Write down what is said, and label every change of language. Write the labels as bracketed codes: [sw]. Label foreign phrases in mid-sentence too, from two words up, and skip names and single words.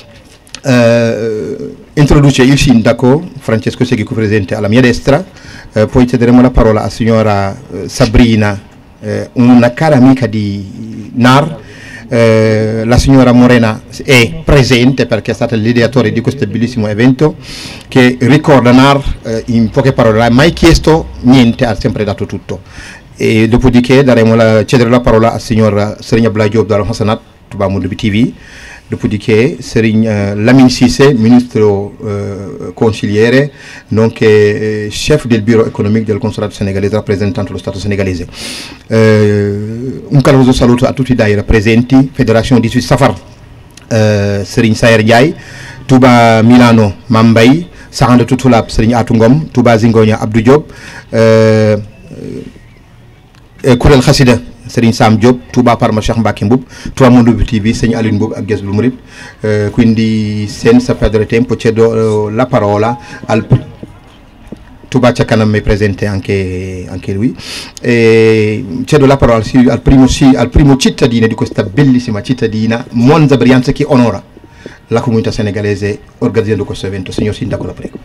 [it] Introduce il sindaco Francesco Seghi, qui presente alla mia destra, poi cederemo la parola a signora Sabrina, una cara amica di NAR. La signora Morena è presente perché è stata l'ideatore di questo bellissimo evento che ricorda NAR, in poche parole, non ha mai chiesto niente, ha sempre dato tutto. E dopodiché cedere la parola al signor Serigne Abdoulaye Diop dal Hassanat Touba Monde TV. Dopodiché Lamine Cissé, ministro consigliere, nonché chef del bureau economico del consolato senegalese, rappresentante dello Stato senegalese. Un caloroso saluto a tutti i daira presenti, Federazione di Safar, Serigne Sayer Ndiaye, Touba Milano Mambay, Sahanda Tutulab Serigne Atou Ngom, Touba Zingonia Abdou Diop, Kurel Khassida Serigne Sam Diop, Touba Parma Cheikh Mbacké Mboup, Touba Monde TV Serigne Aline Mboup ak Jazbul Mouride. Quindi senza perdere tempo cedo la parola al Touba Ca Kanam, è presente anche lui, cedo la parola al primo cittadino di questa bellissima cittadina Monza Brianza che onora la comunità senegalese organizzando questo evento. Signor Sindaco, la prego.